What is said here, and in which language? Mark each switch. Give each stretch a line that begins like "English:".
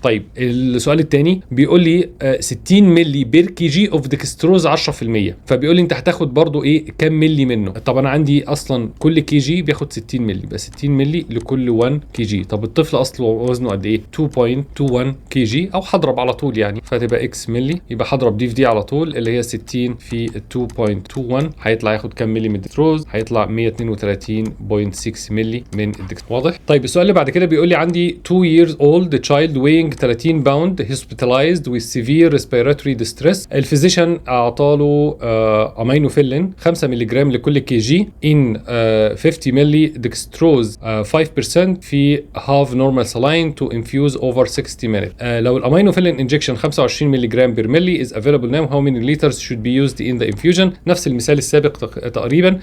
Arabic: طيب السؤال الثاني بيقول لي 60 ملي بير كي جي اوف ديكستروز 10%، فبيقول لي انت هتاخد برضو ايه، كام ملي منه؟ طب انا عندي اصلا كل كي جي بياخد 60 ملي، يبقى 60 ملي لكل 1 كي جي. طب الطفل اصله وزنه قد ايه؟ 2.21 كي جي، او هضرب على طول يعني، فتبقى اكس ملي، يبقى هضرب دي في دي على طول اللي هي 60 في 2.21 هيطلع ياخد كام ملي من الديكستروز؟ هيطلع 132.6 ملي من الديكستروز. واضح؟ طيب السؤال اللي بعد كده بيقول لي عندي
English: 2 years old child weighing 30 pound hospitalized with severe respiratory distress.
Arabic: الفيزيشن اعطاله امينوفيلين 5 مللي جرام لكل كي جي in 50 مللي ديكستروز 5% في
English: half normal saline to infuse over 60 minutes.
Arabic: لو الامينوفيلين انجكشن 25 مللي جرام بير مللي
English: is available now, how many liters should be used in the infusion؟
Arabic: نفس المثال السابق تقريبا.